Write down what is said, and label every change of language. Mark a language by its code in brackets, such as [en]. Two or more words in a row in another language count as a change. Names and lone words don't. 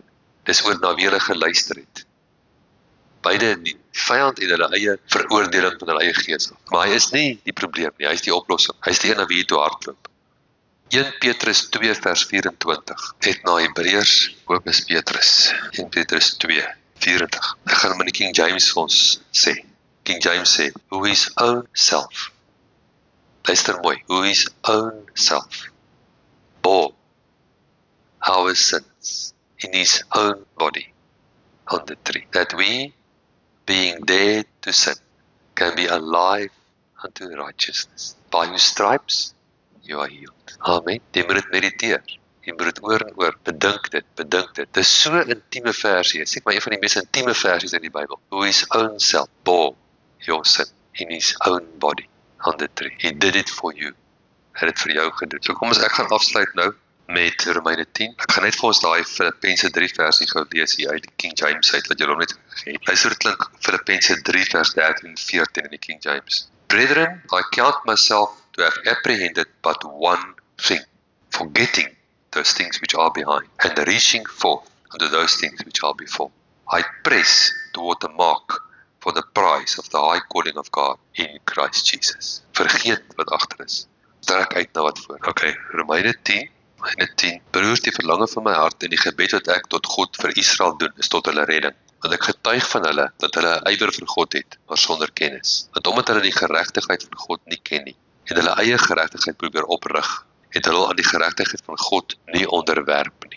[af] Dis oor na wie hulle geluister het. Beide die vyand en hulle eie veroordeling van hulle eie gees. Maar hy is nie die probleem nie, hy is die oplossing. Hy is die een na wie jy toe hardloop. 1 Petrus 2 vers 24. Het na Hebreërs, ook is Petrus. 1 Petrus 2, 24. Ek gaan hom in die King James vir ons sê. King James sê, [en] who his own self. [af] Luister mooi, [en] who his own self bore our sins in his own body on the tree, that we, being dead to sin, can be alive unto righteousness. By whose stripes you are healed. [af] Amen. Jy moet dit mediteer. Jy moet dit oor en oor. Bedink dit. Dit is so 'n intieme versie. Dit is maar een van die mees intieme versies in die Bybel. [en] Who his own self bore your sin in his own body on the tree. He did it for you. [af] Hy het dit vir jou gedoen. So kom ons, ek gaan afsluit nou met Romeine 10. Ek gaan net vir ons daai Filippense 3 versie gou lees hier uit die King James uit, wat julle hom net gegee het. Luister, dit klink Filippense 3 vers 13 en 14 in die King James. [en] Brethren, I count myself to have apprehended but one thing, forgetting those things which are behind, and reaching forth unto those things which are before. I press toward the mark for the prize of the high calling of God in Christ Jesus. [af] Vergeet wat agter is. Trek uit na wat voor. Okay, Romeine 10. Broers, die verlange van my hart en die gebed wat ek tot God vir Israel doen, is tot hulle redding. Want ek getuig van hulle, dat hulle 'n ywer vir God het, maar sonder kennis. Want omdat hulle die geregtigheid van God nie ken nie, en hulle eie geregtigheid probeer oprig, het hulle aan die geregtigheid van God nie onderwerp nie.